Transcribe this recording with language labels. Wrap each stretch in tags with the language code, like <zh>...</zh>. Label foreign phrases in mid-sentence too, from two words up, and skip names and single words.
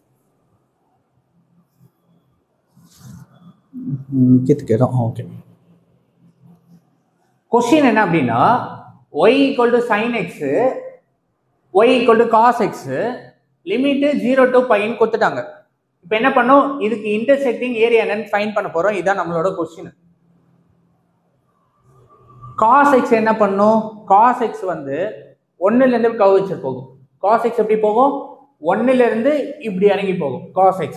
<en>okay, question</en> <ta>என்ன அப்படின்னா y = sin x, y = cos x, லிமிட் 0 to π கொடுத்துட்டாங்க. இப்போ என்ன பண்ணோம், இதுக்கு</ta> <en>intersecting area</en> <ta>என்னன்னு ஃபைண்ட் பண்ண போறோம். இதுதான் நம்மளோட கொஸ்டின். cos x என்ன பண்ணும், cos x வந்து 1ல இருந்து கர்வேச்சர் போகும். cos x எப்படி போகும், 1ல இருந்து இப்படி இறங்கி போகும் cos x.</ta>